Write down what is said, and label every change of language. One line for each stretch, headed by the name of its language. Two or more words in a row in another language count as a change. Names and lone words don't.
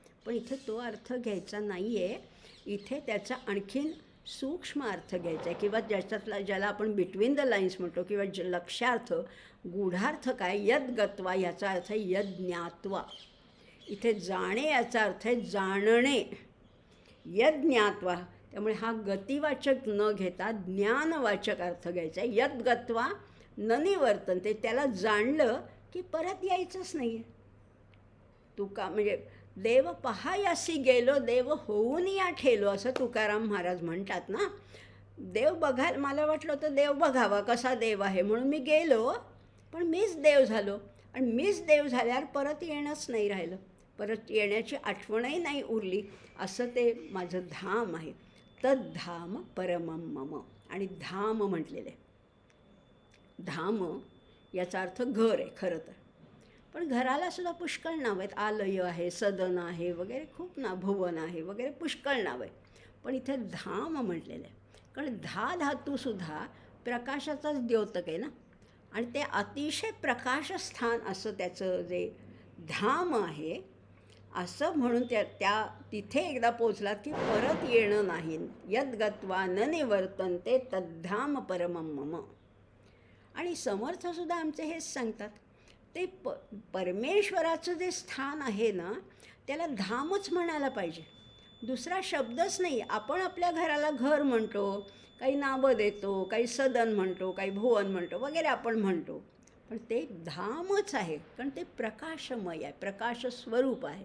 Marathi: पण इथे तो अर्थ घ्यायचा नाही आहे. इथे त्याचा आणखीन सूक्ष्म अर्थ घ्यायचा आहे, किंवा ज्याच्यातला ज्याला आपण
English: between the lines
Marathi: म्हणतो, किंवा लक्ष्यार्थ, गूढार्थ काय. यद्गत्वा ह्याचा अर्थ यज्ञात्वा. इथे जाणे याचा अर्थ आहे जाणणे.
Sanskrit: यद ज्ञात्वा,
Marathi: त्यामुळे हा गतिवाचक न घेता ज्ञानवाचक अर्थ घ्यायचा आहे.
Sanskrit: यद गत्वा न निवर्तन्ते,
Marathi: त्याला जाणलं की परत यायचंच नाही आहे. तुका म्हणजे देव पहायासी गेलो, देव होऊन या ठेलो, असं तुकाराम महाराज म्हणतात ना. देव बघायला मला वाटलं होतं देव बघावा कसा देव आहे म्हणून मी गेलो, पण मीच देव झालो. आणि मीच देव झाल्यावर परत येणंच नाही राहिलं, परत येण्याची आठवणही नाही उरली. असं ते माझं धाम आहे.
Sanskrit: तद्धाम परमं मम.
Marathi: आणि धाम म्हटलेलं आहे. धाम याचा अर्थ घर आहे खरं तर, पण घराला सुद्धा पुष्कळ नाव आहेत. आलय आहे, सदन आहे वगैरे, खूप ना, भुवन आहे वगैरे, पुष्कळ नाव आहे. पण इथे धाम म्हटलेलं आहे कारण धातूसुद्धा प्रकाशाचाच द्योतक आहे ना. आणि ते अतिशय प्रकाशस्थान असं त्याचं जे धाम आहे, असं म्हणून त्या तिथे एकदा पोचलात की परत येणं नाही.
Sanskrit: यद गत्वा न निवर्तन्ते तद्धाम परमं मम.
Marathi: आणि समर्थसुद्धा आमचे हेच सांगतात. ते परमेश्वराचं जे स्थान आहे ना, त्याला धामच म्हणायला पाहिजे, दुसरा शब्दच नाही. आपण आपल्या घराला घर म्हणतो, काही नावं देतो, काही सदन म्हणतो, काही भुवन म्हणतो वगैरे आपण म्हणतो, पण ते धामच आहे कारण ते प्रकाशमय आहे, प्रकाश स्वरूप आहे.